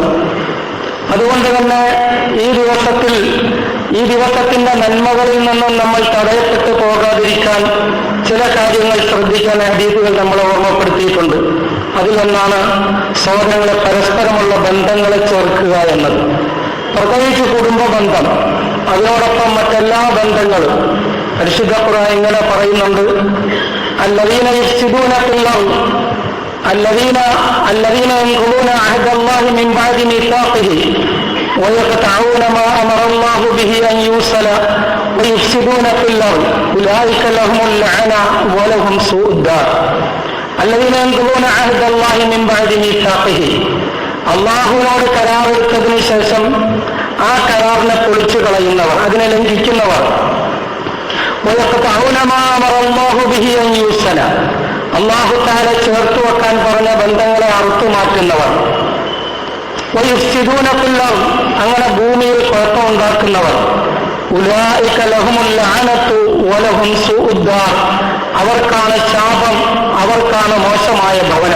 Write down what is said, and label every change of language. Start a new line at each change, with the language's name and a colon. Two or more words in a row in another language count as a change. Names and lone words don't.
Malayalam: അതുകൊണ്ട് തന്നെ ഈ ദിവസത്തിന്റെ നന്മകളിൽ നിന്നും നമ്മൾ തടയപ്പെട്ടു പോകാതിരിക്കാൻ ചില കാര്യങ്ങൾ ശ്രദ്ധിക്കാൻ ഹദീസുകൾ നമ്മളെ ഓർമ്മപ്പെടുത്തിയിട്ടുണ്ട്. അതിലൊന്നാണ് സഹോദരങ്ങളെ പരസ്പരമുള്ള ബന്ധങ്ങളെ ചേർക്കുക എന്നത്. പ്രത്യേകിച്ച് കുടുംബ ബന്ധം, അതിനോടൊപ്പം മറ്റെല്ലാ ബന്ധങ്ങളും. പരിശുദ്ധ ഖുർആൻ ഇങ്ങനെ പറയുന്നുണ്ട്,
Arabic: الذين يفسدون في الأرض الذين ينقضون عهد الله من بعد ميثاقه ويقطعون ما أمر الله به أن يوصل ويفسدون في الأرض أولئك لهم اللعنة ولهم سوء الدار. الذين ينقضون عهد الله من بعد ميثاقه,
Malayalam: അള്ളാഹുവിനോട് കരാറെടുത്തതിന് ശേഷം ആ കരാറിനെ പൊളിച്ചു കളയുന്നവർ, അതിനെ ലംഘിക്കുന്നവർ.
Arabic: ويقطعون ما أمر الله به أن يوصل,
Malayalam: അല്ലാഹു തആല ചേർത്തു വെക്കാൻ പറഞ്ഞ ബന്ധങ്ങളെ അറുത്തുമാറ്റുന്നവർ.
Arabic: ويفسدون في الأرض,
Malayalam: അങ്ങനെ ഭൂമിയിൽ കുഴപ്പമുണ്ടാക്കുന്നവർ.
Arabic: أولئك لهم اللعنة ولهم سوء الدار,
Malayalam: അവർക്കാണ് ശാപം, അവർക്കാണ് മോശമായ ഭവനം.